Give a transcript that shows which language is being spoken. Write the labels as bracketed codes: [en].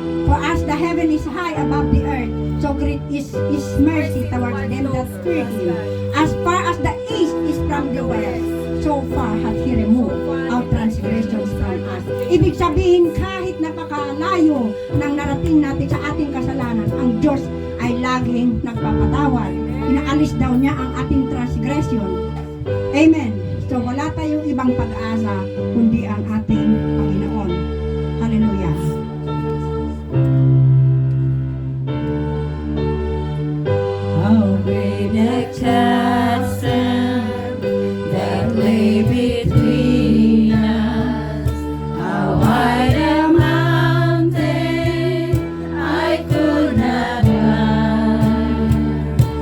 [en] For as the heaven is high above the earth, so great is His mercy towards them that fear Him. As far as the east is from the west, so far hath He removed our transgressions from us. [tl] Ibig sabihin, kahit napakalayo ng narating natin sa ating kasalanan, ang Diyos ay laging nagpapatawad. Inaalis daw niya ang ating transgression. Amen. So wala tayong ibang pag-asa kundi ang ating Panginoon. [en] Hallelujah. How great the chasm that lay between us, how wide a mountain I could not climb.